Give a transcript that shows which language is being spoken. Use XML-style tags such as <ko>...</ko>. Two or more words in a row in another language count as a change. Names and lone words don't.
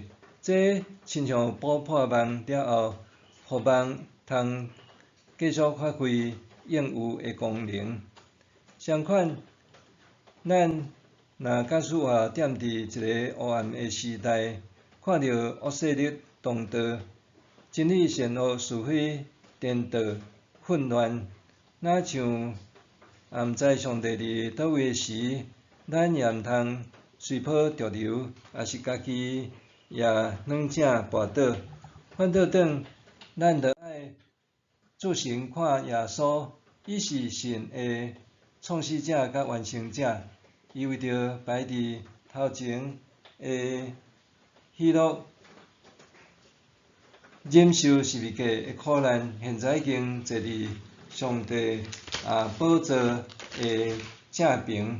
<nan>这亲像补破网了后，互网通继续发挥应有的功能。相反，咱若假使话踮伫一个黑暗的时代，看到恶势力当道，真理善恶是非颠倒混乱，若像也毋知上帝伫倒位时，咱也毋通随波逐流，也是家己也软正跋倒。反倒转，咱着爱自行看耶稣，伊是神的创始者甲完成者，伊为着排伫头前的喜乐，忍受十字架的苦难，现在已经坐伫上帝宝座的正平。</nan>